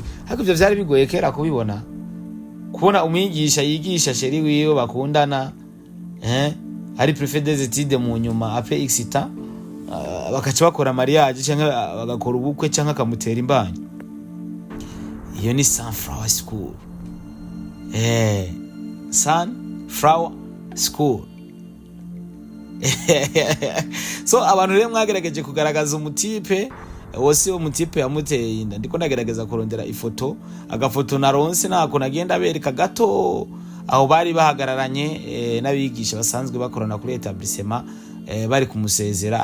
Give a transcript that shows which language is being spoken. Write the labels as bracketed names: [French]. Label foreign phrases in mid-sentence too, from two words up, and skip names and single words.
[Rundi] Ariko ivyo vyari bigoye kera kubibona umwigisha yigisha sheri wiwe bakundana ari [French] prefet des études [Rundi] mu nyuma après exita bakaca bakora mariage canke bagakora ubukwe canke akamutera imbanyi. Iyo ni Sunflower School. Sunflower school. So abantu rero mwagerageje kugaragaza umutipe wose umutipe yamuteye inda. Ndiko ndagerageza kurondera ifoto, agafoto naronse nako nagenda bereka gato aho bari bahagararanye n'abigisha basanzwe bakorana kuri etablissement bari kumusezera.